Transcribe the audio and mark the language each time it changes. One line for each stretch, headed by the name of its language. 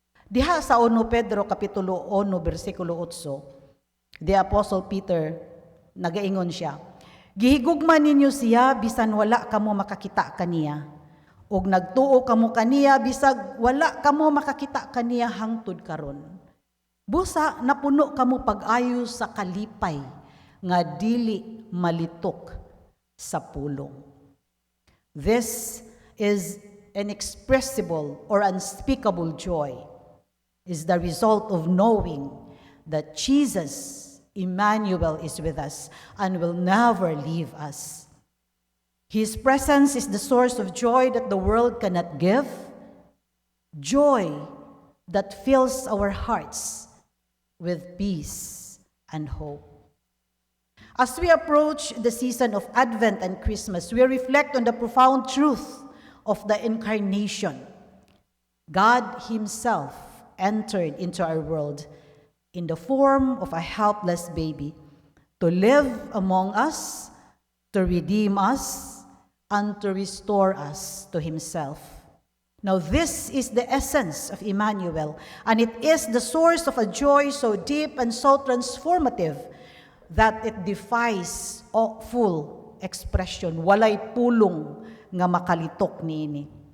Cebuano: Diha sa 1 Pedro kapitulo 1 bersikulo 8,
English: the Apostle Peter
Cebuano: nagaingon siya, "Gihigugma ninyo siya bisan wala kamo makakita kaniya, ug nagtuo kamo kaniya bisag wala kamo makakita kaniya hangtod karon. Busa napuno kamo pag-ayo sa kalipay nga dili malitok sa pulong."
English: This is inexpressible or unspeakable joy, is the result of knowing that Jesus, Emmanuel, is with us and will never leave us. His presence is the source of joy that the world cannot give, joy that fills our hearts with peace and hope. As we approach the season of Advent and Christmas, we reflect on the profound truth of the Incarnation. God Himself entered into our world in the form of a helpless baby to live among us, to redeem us, and to restore us to Himself. Now, this is the essence of Emmanuel, and it is the source of a joy so deep and so transformative that it defies full expression.
Cebuano: Walay pulong nga makalitok niini.